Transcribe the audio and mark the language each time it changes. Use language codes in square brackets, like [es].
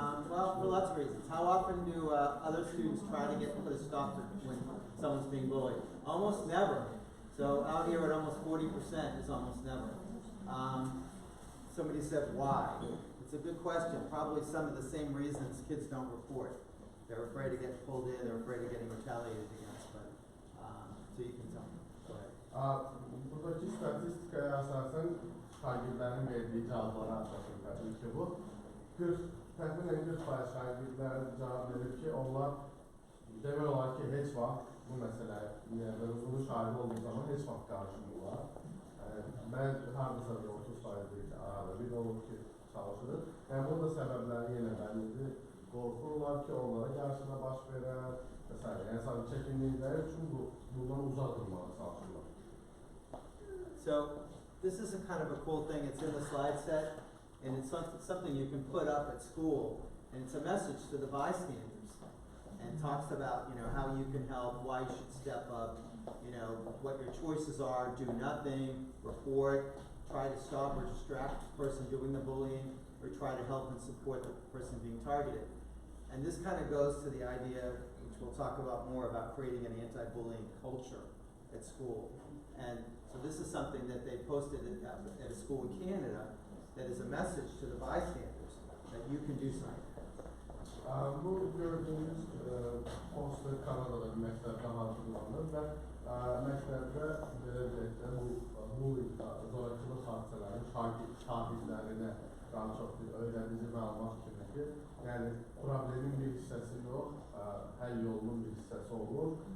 [en] Well, for lots of reasons. How often do other students try to put a stop to when someone's being bullied? Almost never. So out here at almost 40% is almost never. Somebody said why? It's a good question. Probably some of the same reasons kids don't report. They're afraid of getting pulled in, they're afraid of getting retaliated against. But so you can tell me. Go ahead. [az] Buradaki statistikaya əsasən şagirdlərin verdiyi cavablara əsasən təbii ki, bu təxminən 40% şagirdlər cavab verir ki, onlar demək olar ki, heç vaxt bu məsələyə, bunun şahidi olduğu zaman heç vaxt qarşımırlar. Mən hardasa 30% arada bir olur ki, çalışırıq. Yəni, burada səbəbləri yenə bəllidir. Qorxurlar ki, onlara qarşıda baş verər və s. Yəni, sadəcə çəkinlikləri üçün bundan uzaq durmağa çalışırlar. [en] So this is a kind of a cool thing. It's in the slide set, and it's something you can put up at school, and it's a message to the bystanders, and talks about, you know, how you can help, why you should step up, you know, what your choices are, do nothing, report, try to stop or distract the person doing the bullying, or try to help and support the person being targeted. And this kind of goes to the idea, which we'll talk about more, about creating an anti-bullying culture at school. And so this is something that they posted at a school in Canada that is a message to the bystanders that you can do something. [az] Bu gördüğünüz poster Kanada'da bir məktəbdə hazırlanır və məktəbdə belə deyək də bu zorakılıq hadisələrinin şahidlərinə daha çox öyrədici məlumat kimidir. Yəni problemin bir hissəsi yox, həll yolunun bir hissəsi olur.